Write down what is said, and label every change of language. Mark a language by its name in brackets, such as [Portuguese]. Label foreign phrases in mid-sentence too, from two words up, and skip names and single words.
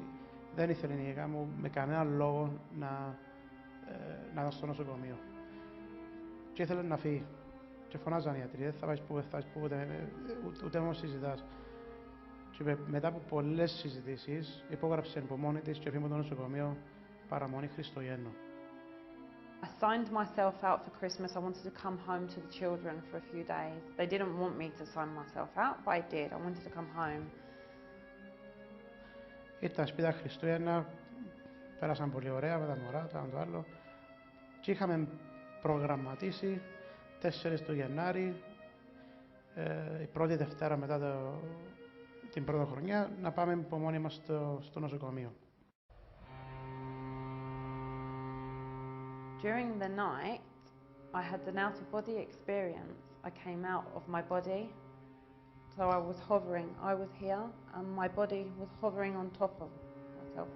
[Greek] Δεν ήθελε η γυναίκα μου με κανέναν λόγο να δω στο νοσοκομείο. Και ήθελε να φύγει. Και φωνάζαν οι ιατροί, δεν θα πάεις που ούτε όμως συζητάς. Και μετά από πολλές συζητήσεις υπόγραψε από μόνη της και φύγει από το νοσοκομείο παραμονή Χριστουγέννων. [English] I signed myself out for Christmas. I wanted to come home to the children for a few days. They didn't want me to sign myself out, but I did. I wanted to come home. [Greek] Ήρθα σπίτι τα Χριστούγεννα, πέρασαν πολύ ωραία με τα μωρά, το ένα το άλλο. Και είχαμε προγραμματίσει 4 του Γενάρη, η πρώτη Δευτέρα μετά την πρωτοχρονιά, να πάμε από μόνοι μας στο νοσοκομείο. [English] During the night, I had an out-of-body experience. I came out of my body, so I was hovering. I was here, and my body was hovering on top of myself.